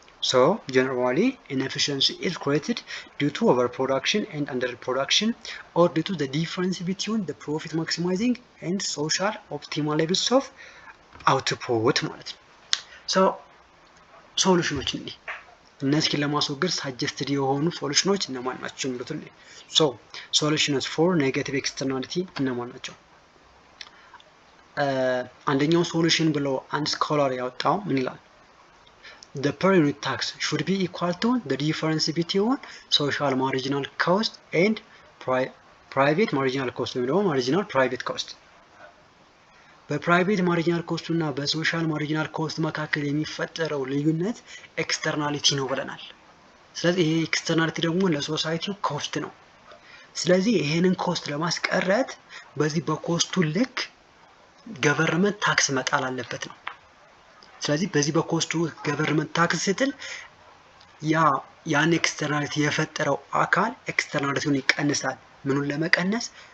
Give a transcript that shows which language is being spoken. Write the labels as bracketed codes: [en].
[en] So generally inefficiency is created due to overproduction and underproduction, or due to the difference between the profit maximizing and social optimal levels of output [am] ማለት ነው። [en] so [am] ሶሉሽኖች እነዚህን ለማስወገድ ሳጀስትድ የሆኑ ሶሉሽኖች እነማን ናቸው የሚሉትን [en] so solutions for negative externality [am] እነማን ናቸው? አንደኛው ሶሉሽን ብሎ አንድ ስኮላር ያወጣው ምን ይላል? [en] The per unit tax should be equal to the difference between social marginal cost and private marginal cost, or marginal private cost. [am] በፕራይቬት ማርጂናል ኮስት እና በሶሻል ማርጂናል ኮስት መካከል የሚፈጠረው ልዩነት ኤክስተርናሊቲ ነው ብለናል። ስለዚህ ይሄ ኤክስተርናሊቲ ደግሞ ለሶሳይቲው ኮስት ነው። ስለዚህ ይሄንን ኮስት ለማስቀረት በዚህ በኮስቱ ልክ ገቨርንመንት ታክስ መጣል አለበት ነው። ስለዚህ በዚህ በኮስቱ ገቨርንመንት ታክስ ስትል ያን ኤክስተርናሊቲ የፈጠረው አካል ኤክስተርናሊቲውን ይቀንሳል። ምኑን ለመቀነስ?